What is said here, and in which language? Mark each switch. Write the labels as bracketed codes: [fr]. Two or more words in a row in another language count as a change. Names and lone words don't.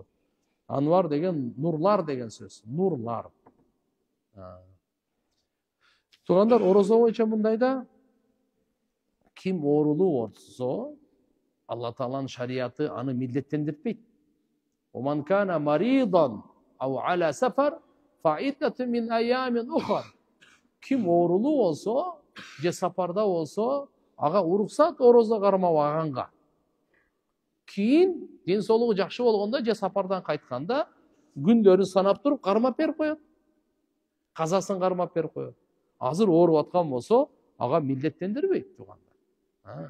[ky] Анвар деген нурлар деген сөз. Нурлар. Туугандар, орозо боюнча мындайда ким оорулуу болсо, Алла Тааланын шариаты аны милдеттендирбейт. [ar] فمن كان مريضا أو على سفر فعدة من أيام أخر. [ky] Ким оорулуу болсо, же сапарда болсо, ага уруксат орозо кармабаганга. Кийин ден соолугу жакшы болгондо же сапардан кайтканда күндөрүн санап туруп кармап берип коет. Казасын кармап берип коет. Азыр ооруп аткан болсо, ага милдеттендирбейт туугандар.